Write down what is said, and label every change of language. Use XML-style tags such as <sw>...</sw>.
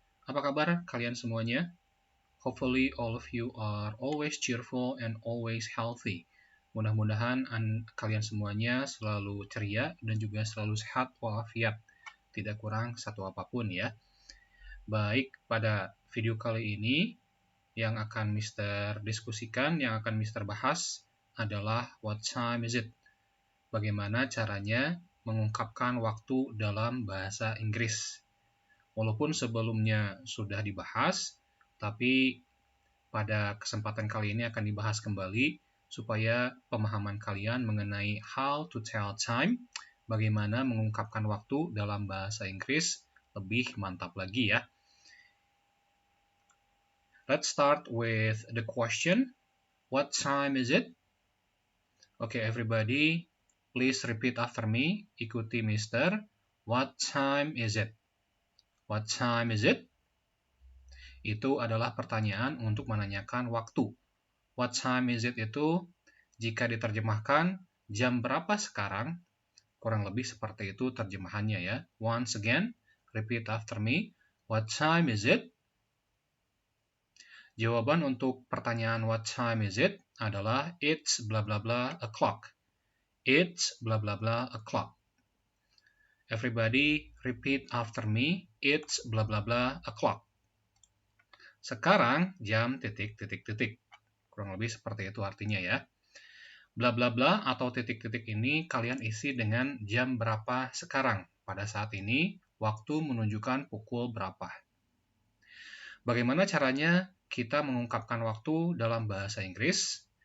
<id>Apa kabar kalian semuanya?</id> <en>Hopefully all of you are always cheerful and always healthy.</en> <id>Mudah-mudahan kalian semuanya selalu ceria dan juga selalu sehat walafiat. Tidak kurang satu apapun ya. Baik, pada video kali ini yang akan Mister diskusikan, yang akan Mister bahas adalah</id> <en>what time is it?</en> <id>Bagaimana caranya mengungkapkan waktu dalam bahasa Inggris. Walaupun sebelumnya sudah dibahas, tapi pada kesempatan kali ini akan dibahas kembali supaya pemahaman kalian mengenai</id> <en>how to tell time,</en> <id>bagaimana mengungkapkan waktu dalam bahasa Inggris lebih mantap lagi ya.</id> <en>Let's start with the question. What time is it? Okay, everybody, please repeat after me.</en> <id>Ikuti Mister.</id> <en>What time is it? What time is it?</en> <id>Itu adalah pertanyaan untuk menanyakan waktu.</id> <en>What time is it</en> <id>itu, jika diterjemahkan, jam berapa sekarang? Kurang lebih seperti itu terjemahannya ya.</id> <en>Once again, repeat after me. What time is it?</en> <id>Jawaban untuk pertanyaan</id> <en>what time is it</en> <id>adalah</id> <en>it's blah blah blah o'clock. It's blah blah blah o'clock. Everybody repeat after me. It's blah blah blah o'clock.</en> <id>Sekarang jam titik-titik-titik. Kurang lebih seperti itu artinya ya. Blah blah blah atau titik-titik ini kalian isi dengan jam berapa sekarang. Pada saat ini waktu menunjukkan pukul berapa. Bagaimana caranya kita mengungkapkan waktu dalam bahasa Inggris?</id>